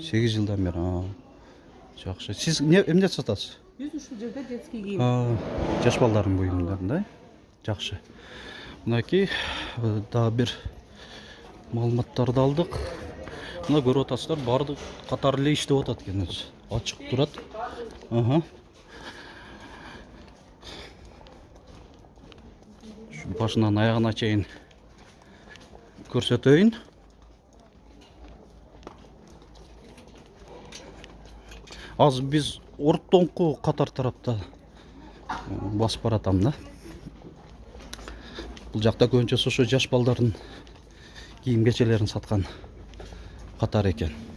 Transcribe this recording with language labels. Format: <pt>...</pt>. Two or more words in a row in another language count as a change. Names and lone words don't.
<ky>8 жылдан бери. Жакшы. Сиз эмне сатасыз? Биз ушул жерде детский кийим. Жаш балдардын буюмдарын да. Жакшы. Мынакей дагы бир маалыматтарды алдык. Мына көрүп атасыздар, баардык катар эле иштеп атат экен өзү. Ачык турат. Шу башынан аягына чейин көрсөтөйүн. Аз биз Орктоңку катар тарапта басып баратам да. Бул жакта көбүнчөсү ошо жаш балдардын кийим кечелерин саткан катар экен.</ky>